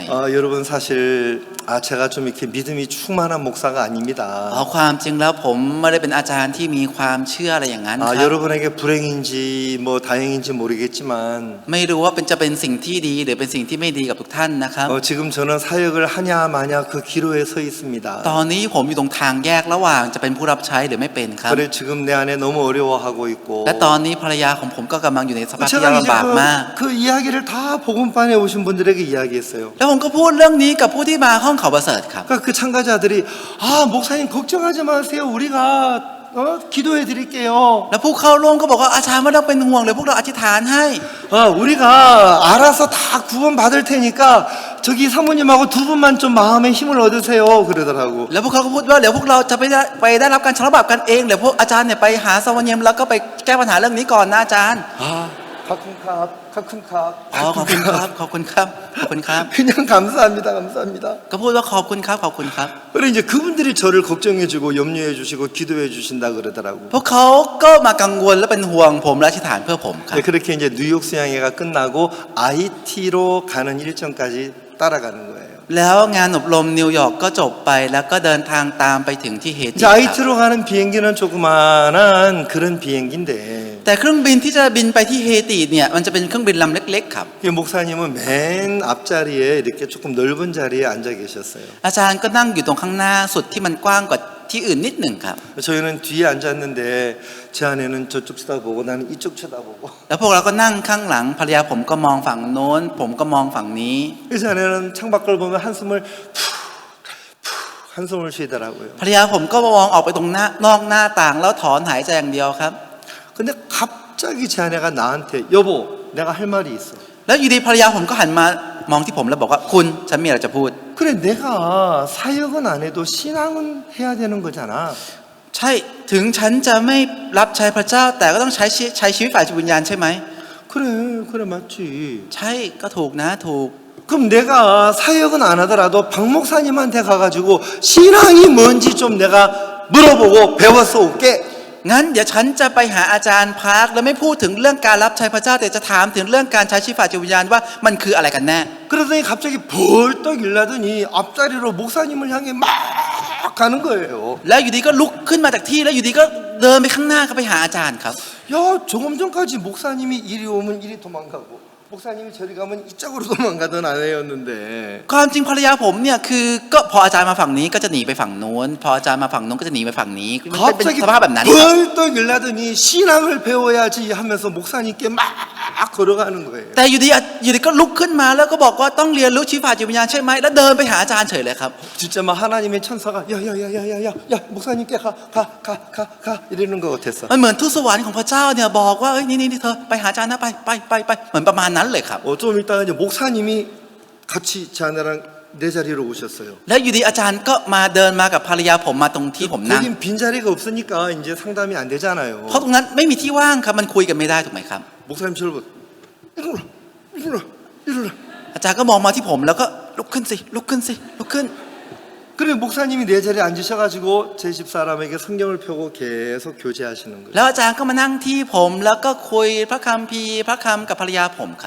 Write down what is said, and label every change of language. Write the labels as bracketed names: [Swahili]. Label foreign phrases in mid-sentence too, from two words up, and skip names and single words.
[Korean] 여러분 사실 제가 좀 이렇게 믿음이 충만한 목사가 아닙니다. [Thai] ความจริงแล้วผมไม่ได้เป็นอาจารย์ที่มีความเชื่ออะไรอย่างนั้นครับ [Korean] 여러분에게 불행인지 뭐 다행인지 모르겠지만 [Thai] ไม่รู้ว่าจะเป็นสิ่งที่ดีหรือเป็นสิ่งที่ไม่ดีกับทุกท่านนะครับ [Korean] 지금 저는 사역을 하냐 마냐 그 기로에 서 있습니다. [Thai] ตอนนี้ผมอยู่ตรงทางแยกระหว่างจะเป็นผู้รับใช้หรือไม่เป็นครับ [Korean] 그래 지금 내 안에 너무 어려워하고 있고 [Thai] และตอนนี้ภรรยาของผมก็กำลังอยู่ในสภาพที่ [Korean] 제가 [Thai] ลำบากมาก [Korean] 그 이야기를 다 복음반에 오신 분들에게 이야기했어요. [Thai] แล้วผมก็พูดเรื่องนี้กับผู้ที่มาห้องข่าวประเสริฐครับ [Korean] 그러니까 그 참가자들이 목사님 걱정하지 마세요. 우리가 기도해 드릴게요. [Thai] แล้วผู้เข้าร่วมก็บอกว่าอาจารย์ไม่ต้องเป็นห่วงเลยพวกเราอธิษฐานให้ [Korean] 우리가 알아서 다 구원 받을 테니까 저기 사모님하고 두 분만 좀 마음에 힘을 얻으세요. 그러더라고. [Thai] แล้วพวกเขาก็พูดว่าเดี๋ยวพวกเราจะไปได้รับการชำระบาปกันเองเดี๋ยวพวกอาจารย์เนี่ยไปหาสวรรค์เยมแล้วก็ไปแก้ปัญหาเรื่องนี้ก่อนนะอาจารย์ ขอบคุณครับ อ๋อขอบคุณครับขอบคุณครับขอบคุณครับ [Korean] 그냥 감사합니다. [Thai] ก็พูดว่าขอบคุณครับขอบคุณครับ [Korean] 그래 이제 그분들이 저를 걱정해주고 염려해주시고 기도해주신다 그러더라고. [Thai] พวกเขาก็มากังวลและเป็นห่วงผมและอธิษฐานเพื่อผมครับ [Korean] 네, 그렇게 이제 뉴욕 수양회가 끝나고 IT로 가는 일정까지 따라가는 거예요. [Thai] แล้วงานอบรมนิวยอร์กก็จบไปแล้วก็เดินทางตามไปถึงที่เฮติ [Korean] 이제 IT로 가는 비행기는 조그만한 그런 비행기인데 [Thai] แต่เครื่องบินที่จะบินไปที่เฮติเนี่ยมันจะเป็นเครื่องบินลำเล็กๆครับ [Korean] 목사님은 맨 앞자리에 이렇게 조금 넓은 자리에 앉아 계셨어요. [Thai] อาจารย์ก็นั่งอยู่ตรงข้างหน้าสุดที่มันกว้างกว่าที่อื่นนิดหนึ่งครับ [Korean] 저희는 뒤에 앉았는데 제 아내는 저쪽 쳐다보고 나는 이쪽 쳐다보고 [Thai] แล้วพวกเราก็นั่งข้างหลังภรรยาผมก็มองฝั่งโน้นผมก็มองฝั่งนี้ [Korean] 그래서 아내는 창밖을 보면 한숨을 푹 한숨을 쉬더라고요. [Thai] ภรรยาผมก็มองออกไปตรงนอกหน้าต่างแล้วถอนหายใจอย่างเดียวครับ [Korean] 근데 갑자기 제 아내가 나한테 여보 내가 할 말이 있어. [Thai] แล้วอยู่ดีภรรยาผมก็หันมามองที่ผมแล้วบอกว่าคุณฉันมีอะไรจะพูด [Korean] 그래 내가 사역은 안 해도 신앙은 해야 되는 거잖아. [Thai] ใช่ถึงฉันจะไม่รับใช้พระเจ้าแต่ก็ต้องใช้ชีวิตฝ่ายจิตวิญญาณใช่ไหม [Korean] 그래 맞지. [Thai] ใช่ก็ถูกนะถูก [Korean] 그럼 내가 사역은 안 하더라도 박 목사님한테 가가지고 신앙이 뭔지 좀 내가 물어보고 배워서 올게. [Thai] งั้นเดี๋ยวฉันจะไปหาอาจารย์พาร์คแล้วไม่พูดถึงเรื่องการรับใช้พระเจ้าแต่จะถามถึงเรื่องการใช้ชีวิตฝ่ายจิตวิญญาณว่ามันคืออะไรกันแน่ [Korean] 그러더니 갑자기 벌떡 일나더니 앞자리로 목사님을 향해 막 가는 거예요. [Thai] แล้วอยู่ดีก็ลุกขึ้นมาจากที่แล้วอยู่ดีก็เดินไปข้างหน้าก็ไปหาอาจารย์ครับ [Korean] 야 조금 전까지 목사님이 이리 오면 이리 도망가고 목사님이 저리 가면 이쪽으로 도망가던 아내였는데 [Thai] ความจริงภรรยาผมเนี่ยคือก็พออาจารย์มาฝั่งนี้ก็จะหนีไปฝั่งโน้นพออาจารย์มาฝั่งโน้นก็จะหนีไปฝั่งนี้มันเป็น [Korean] 갑자기 [Thai] สภาพแบบนั้นครับ [Korean] 벌떡 일나더니 신앙을 배워야지 하면서 목사님께 막 걸어가는 거예요. [Thai] แต่อยู่ดีก็ลุกขึ้นมาแล้วก็บอกว่าต้องเรียนรู้ชีวิตฝ่ายจิตวิญญาณใช่ไหมแล้วเดินไปหาอาจารย์เฉยเลยครับ [Korean] 진짜 막 하나님의 천사가 야야야야야야야 목사님께 가 이러는 것 같았어. [Thai] มันเหมือนทูตสวรรค์ของพระเจ้าเนี่ยบอกว่าเอ้ยนี่เธอไปหาอาจารย์นะไปเหมือนประมาณนั้นเลยครับ [Korean] 좀 있다가 이제 목사님이 같이 제 아내랑 내 자리로 오셨어요. [Thai] แล้วอยู่ดีอาจารย์ก็มาเดินมากับภรรยาผมมาตรงที่ผมนั่ง [Korean] 거긴 빈 자리가 없으니까 이제 상담이 안 되잖아요. [Thai] เพราะตรงนั้นไม่มีที่ว่างครับมันคุยกันไม่ได้ถูกไหมครับ [Korean] 목사님 저를 이리로 [Thai] อาจารย์ก็มองมาที่ผมแล้วก็ลุกขึ้นสิลุกขึ้นสิลุกขึ้น [Korean] 그리고 목사님이 내 자리에 앉으셔가지고 제 집사람에게 성경을 펴고 계속 교제하시는 거예요. [Thai] แล้วอาจารย์ก็มานั่งที่ผมแล้วก็คุยพระคัมภีร์พระคำกับภรรยาผมครับ